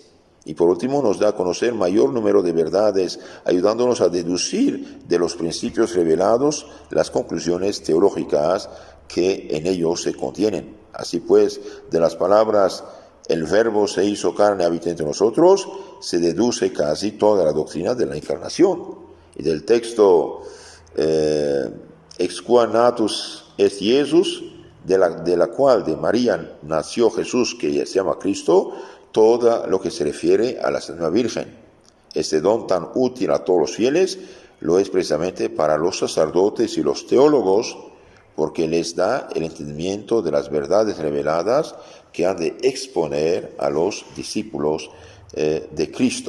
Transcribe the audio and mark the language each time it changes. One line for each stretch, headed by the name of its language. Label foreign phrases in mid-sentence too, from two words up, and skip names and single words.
Spanish: Y por último nos da a conocer mayor número de verdades, ayudándonos a deducir de los principios revelados las conclusiones teológicas que en ellos se contienen. Así pues, de las palabras el Verbo se hizo carne, habita entre nosotros, se deduce casi toda la doctrina de la encarnación. Y del texto
Latin: ex qua natus est Jesus,
Spanish: de la cual de María nació Jesús, que se llama Cristo, todo lo que se refiere a la Santísima Virgen. Este don tan útil a todos los fieles lo es precisamente para los sacerdotes y los teólogos, porque les da el entendimiento de las verdades reveladas que han de exponer a los discípulos de Cristo.